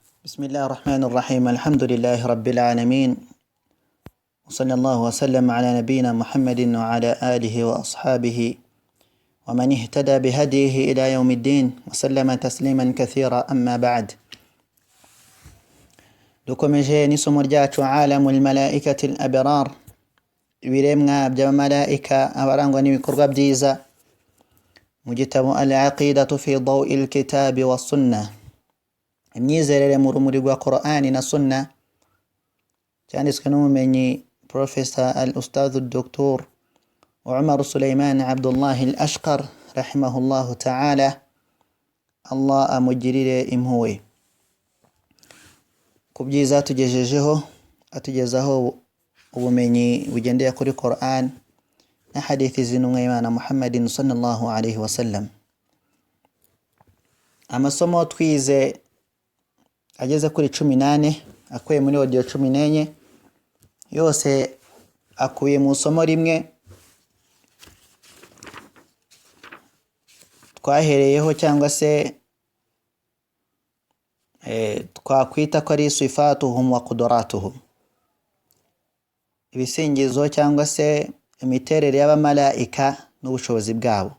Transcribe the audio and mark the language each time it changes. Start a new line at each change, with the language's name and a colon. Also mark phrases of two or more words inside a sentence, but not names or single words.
Arabic: بسم الله الرحمن الرحيم. الحمد لله رب العالمين، وصلى الله وسلم على نبينا محمد وعلى آله وأصحابه ومن اهتدى بهديه إلى يوم الدين وسلم تسليما كثيرا. أما بعد،
Kinyarwanda: dukomeje n'isomo ryacu
Arabic: عالم الملائكة الأبرار,
Kinyarwanda: ibiremwa by'abamarayika abarangwa n'ibikorwa byiza, mu gitabo
Arabic: العقيدة في ضوء الكتاب والسنة,
Kinyarwanda: imyizerere mu rumuri rwa Qur'ani na sunna, cyanditswe n'umumenyi Professor al-Ustadh Dr. Umar Sulaiman Abdullah al-Ashqar
Arabic: رحمه الله تعالى,
Kinyarwanda: Allah amugirire impuhwe. Ku byiza tugejejeho, atugezaho ubumenyi bugendeye kuri Qur'an na hadithi z'intumwa y'Imana Muhammadin
Arabic: صلى الله عليه وسلم.
Kinyarwanda: Amasomo twize ageze kuri 18 akuye muri audio 14, yose akuye mu somo rimwe twahereyeho, cyangwa se twakwita ko ari
Arabic: صفاتهم وقدرتهم,
Kinyarwanda: ibisingizo cyangwa se imiterere y'abamarayika n'ubushobozi bwabo.